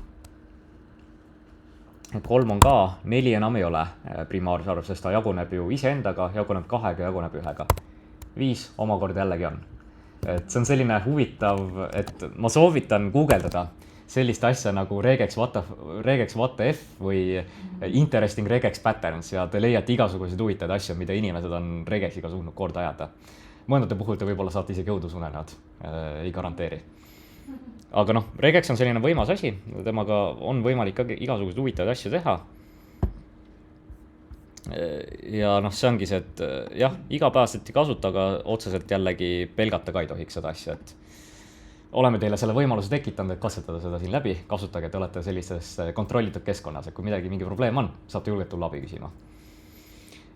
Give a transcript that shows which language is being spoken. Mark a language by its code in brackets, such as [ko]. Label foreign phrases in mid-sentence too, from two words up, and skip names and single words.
[et] 3 on ka, 4 enam ei ole primaararv, sest ta jaguneb ju iseendaga, jaguneb 2 ja jaguneb 1. 5 omakorda jällegi on. Et see on selline huvitav, et ma soovitan guugeldada sellist asja nagu Regex [en] what the F [et] või [en] interesting Regex patterns [et] ja te leiate igasuguseid huvitavaid asju, mida inimesed on Regexiga suutnud korda ajada. Mõndade puhul te võib-olla saate isegi õudusunenevad, ei garanteeri. Aga Regex on selline võimas asi, temaga on võimalik ka igasuguseid huvitavaid asju teha. Ja see ongi see, et jah, igapäevaselt ei kasuta, aga otseselt jällegi pelgata ka ei tohiks seda asja, et oleme teile selle võimaluse tekitanud, et katsetada seda siin läbi, kasutage, te olete sellises kontrollitud keskkonnas, et kui mingi probleem on, saate julgelt tulla abi küsima.